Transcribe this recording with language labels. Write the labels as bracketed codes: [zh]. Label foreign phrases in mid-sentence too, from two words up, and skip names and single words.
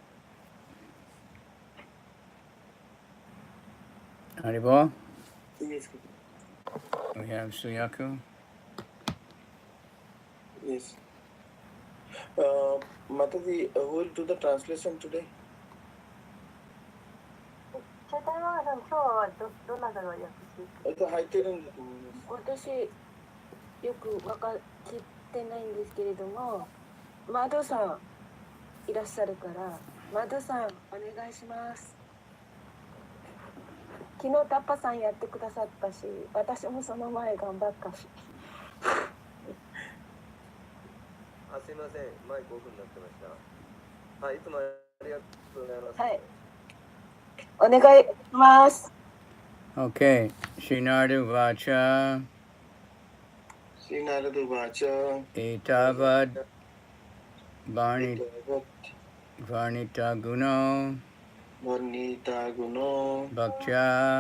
[en] Haribol? Yes. We have Suyaku. Yes. Mataji, who will do the translation today? [ja] チャタイマーさん、今日はどなたが訳して入ってるんだと思います。私、よく分かってないんですけれども、マドさんいらっしゃるから、マドさんお願いします。昨日タッパさんやってくださったし、私もその前頑張ったし。すいません、マイクオフになってました。はい、いつもありがとうございます。はい。お願いします。 [sa] Okay, श्रीनारद उवाच. श्रीनारद उवाच. एतावद् वर्णित गुणो. वर्णित गुणो. Bhaktya.